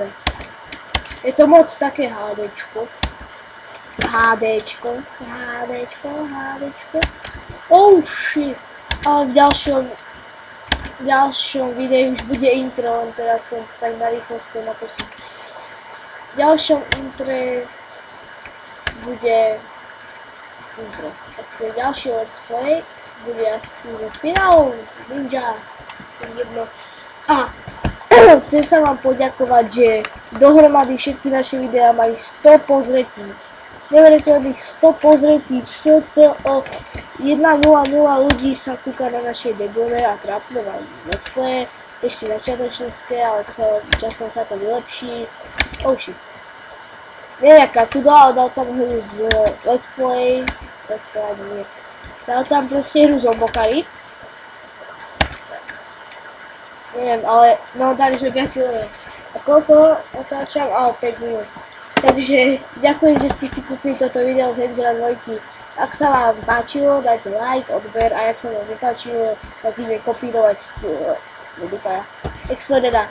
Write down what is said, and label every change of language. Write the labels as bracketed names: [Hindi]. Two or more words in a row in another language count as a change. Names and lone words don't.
[Slovak] Je to moc také HDčko. [English] Oh shit. [Slovak] A v ďalšom videu už bude intro, len teraz som tak na rýchlosti natočil. V ďalšom intre bude intro. Vlastne ďalší [English] let's play [Slovak] bude asi Final Ninja. A chcem sa vám poďakovať, že dohromady všetky naše videá majú 100 pozretí. Neveriteľných 100 pozretí STO 1.00 ľudí sa kúka na našej debilné a trápne [English] let's play, [Slovak] ešte začiatočnícke, ale časom sa to vylepší. [English] Oh shit. [Slovak] Neviem jaká cuda, ale dal tam hru z [English] let's play, [Slovak] nie. Dal tam proste hru z Zombocalypse. Neviem, ale no dali sme 5 level. A koľko otáčam? 5 minút. Takže ďakujem, že ste si kúpili toto video z Angela 2. Ak sa vám páčilo, dajte like, odber a ak sa vám nepáčilo, tak ideme kopírovať Explodera.